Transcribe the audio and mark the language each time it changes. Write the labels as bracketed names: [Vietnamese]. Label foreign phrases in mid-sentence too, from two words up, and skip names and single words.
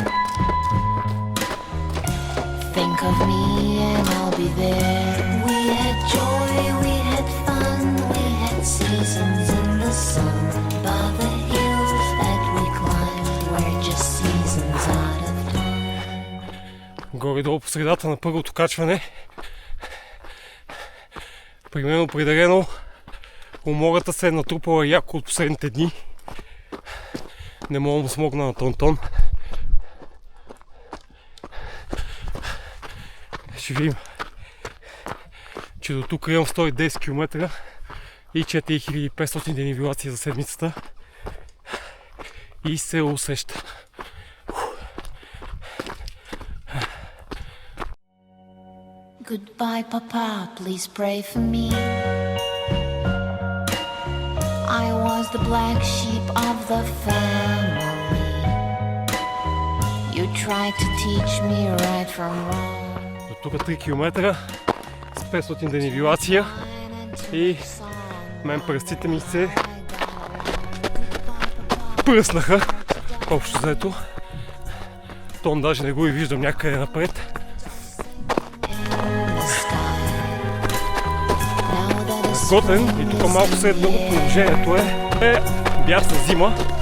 [English] Think of me and I'll be there. We had joy, we had fun, we had seasons in the sun. But the hills that we climbed were just seasons out of time. [Bulgarian] Горе-долу по средата на първото качване. При мен определено умората се е натрупала яко от последните дни. Не мога да смогна на Тон. Ще видим, че до тук имам 110 км и 4500 денивелации за седмицата и се усеща. [English] Goodbye, Papa, please pray for me. I was the black sheep of the family. You tried to teach me right from wrong. [Bulgarian] До тук 3 км с 500 денивелация и мен пръстите ми се пръснаха. Общо взето. Тон даже не го и виждам някъде напред. Готен и тук малко след много положението е бясна зима.